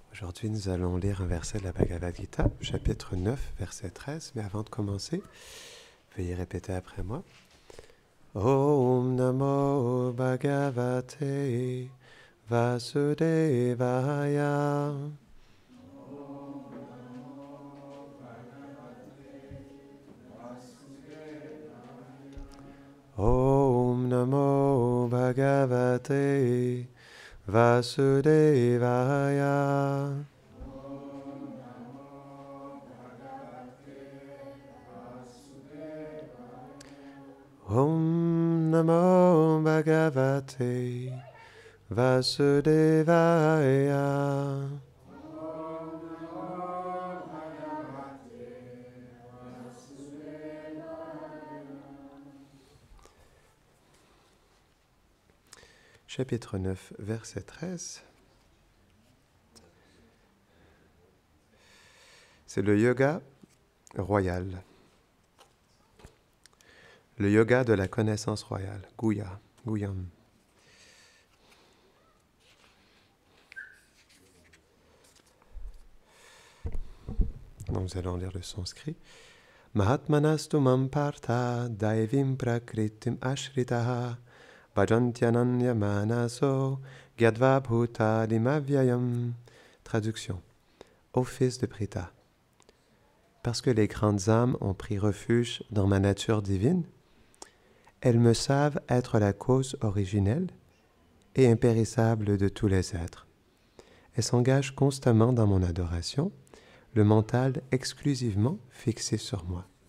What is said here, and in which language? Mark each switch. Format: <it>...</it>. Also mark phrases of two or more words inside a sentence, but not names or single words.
<fr>Aujourd'hui, nous allons lire un verset de la Bhagavad Gita, chapitre 9, verset 13. Mais avant de commencer, veuillez répéter après moi.</fr> <sa>ॐ नमो भगवते वासुदेवाय. ॐ नमो भगवते वासुदेवाय. ॐ नमो भगवते वासुदेवाय.</sa> <fr>Chapitre 9, verset 13. C'est le yoga royal. Le yoga de la connaissance royale,</fr> <sa>गुह्य, गुह्यम्.</sa> <fr>Donc nous allons lire le sanskrit.</fr> <sa>महात्मानस्तु मां पार्थ दैवीं प्रकृतिम् आश्रिताः भजन्त्यनन्य मनसो ज्ञात्वा भूतादिम् अव्ययम्.</sa> <fr>Traduction. Ô fils de Pritha, parce que les grandes âmes ont pris refuge dans ma nature divine, elles me savent être la cause originelle et impérissable de tous les êtres. Elles s'engagent constamment dans mon adoration, le mental exclusivement fixé sur moi.</fr>